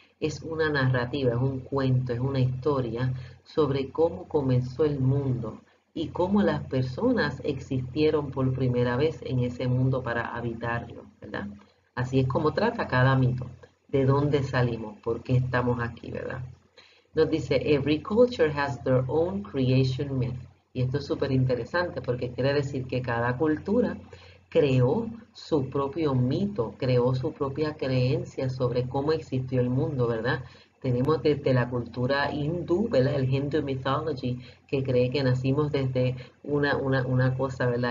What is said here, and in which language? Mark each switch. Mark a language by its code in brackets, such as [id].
[es] es una narrativa, es un cuento, es una historia sobre cómo comenzó el mundo y cómo las personas existieron por primera vez en ese mundo para habitarlo, ¿verdad? Así es como trata cada mito, de dónde salimos, por qué estamos aquí, ¿verdad? Nos dice, [en] every culture has their own creation myth. [es] Y esto es súper interesante porque quiere decir que cada cultura creó su propio mito, creó su propia creencia sobre cómo existió el mundo, ¿verdad? Tenemos desde la cultura hindú, ¿verdad? El Hindu mythology, que cree que nacimos desde una cosa, ¿verdad?